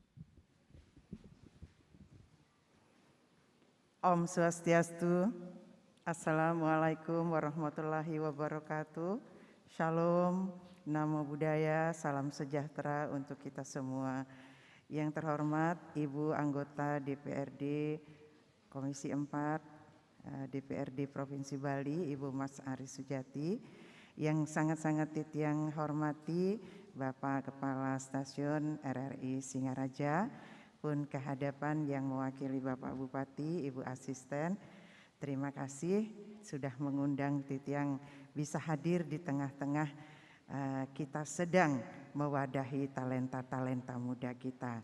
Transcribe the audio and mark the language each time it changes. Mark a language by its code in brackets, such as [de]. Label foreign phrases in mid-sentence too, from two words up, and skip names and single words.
[ban] Om Swastiastu, [ar] السلام عليكم ورحمة الله وبركاته. [id] Shalom, [pi] namo buddhaya, [id] salam sejahtera untuk kita semua. Yang terhormat Ibu anggota DPRD Komisi 4 DPRD Provinsi Bali, Ibu Mas Ari Sujati. Yang sangat-sangat titiang hormati Bapak Kepala Stasiun RRI Singaraja, pun kehadapan yang mewakili Bapak Bupati, Ibu Asisten. Terima kasih sudah mengundang titiang bisa hadir di tengah-tengah kita sedang mewadahi talenta-talenta muda kita.